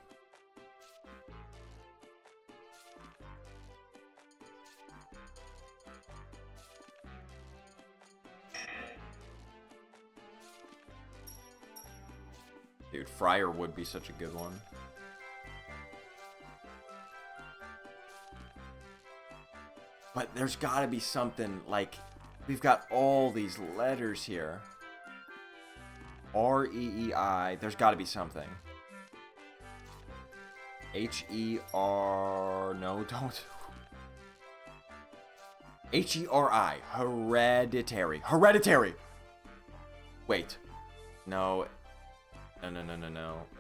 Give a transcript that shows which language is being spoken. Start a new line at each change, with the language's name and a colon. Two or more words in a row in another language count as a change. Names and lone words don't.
English: Dude, Friar would be such a good one. But there's gotta be something, like, we've got all these letters here. R-E-E-I, there's gotta be something. H-E-R, no, don't. H-E-R-I, hereditary. Hereditary! Wait. No. No.